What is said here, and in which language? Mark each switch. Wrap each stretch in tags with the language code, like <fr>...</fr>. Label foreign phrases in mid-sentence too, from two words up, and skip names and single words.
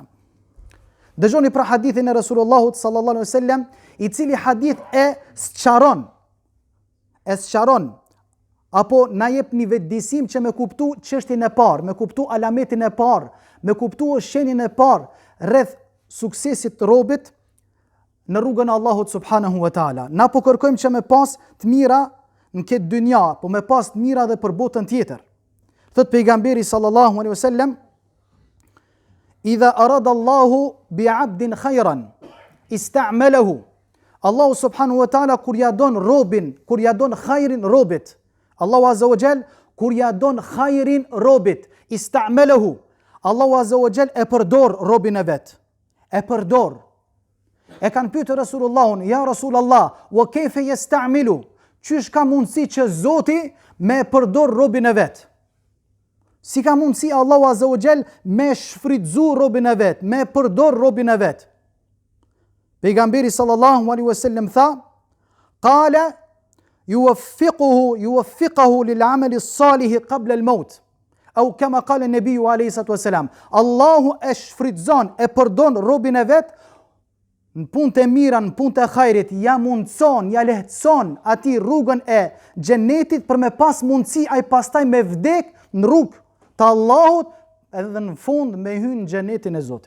<sq>Dëgjoni pra hadithin e Resulullahut</sq> <ar>صلى الله عليه وسلم,</ar> <sq>i cili hadith e sqaron apo na jep një vetëdijsim që me kuptu çështjen e parë, me kuptu alametin e parë, me kuptu shenjën e parë rreth suksesit të robit në rrugën e Allahut</sq> <ar>سبحانه وتعالى.</ar> <sq>Na po kërkojmë që me pas të mira në këtë dynja, po me pas të mira dhe për botën tjetër. Thot pejgamberi</sq> <ar>صلى الله عليه وسلم إذا أراد الله بعبد خيرا استعمله."</ar> <sq>Allahu</sq> <ar>سبحانه وتعالى</ar> <sq>kur ja don robin, kur ja don khairin robit, Allahu</sq> <ar>عز وجل</ar> <sq>kur ja don khairin robit, ista'malahu. Allahu</sq> <ar>عز وجل</ar> <sq>e përdor robin e vet. E përdor. E kanë pyetur Resulullahun:</sq> <ar>"يا رسول الله، وكيف يستعمل?"</ar> <sq>Qysh ka mundësi që Zoti me përdor robin e vet? Si ka mundësi Allahu</sq> <ar>عز وجل</ar> <sq>me shfrytzu robin e vet, me përdor robin e vet?</sq> <ar>Pejgamberi صلى الله عليه وسلم tha: "قال يوفقه للعمل الصالح قبل الموت." أو كما قال النبي عليه الصلاة والسلام,</ar> <sq>Allahu e shfrytzon, e përdor robin e vet në punë e mira, në punë e hajrit, ja mundson, ja lehtëson atij rrugën e xhenetit për me pas mundësi ai pastaj me vdek në rrugë të Allahut edhe në fund me hyrë në xhenetin e Zotit.</sq>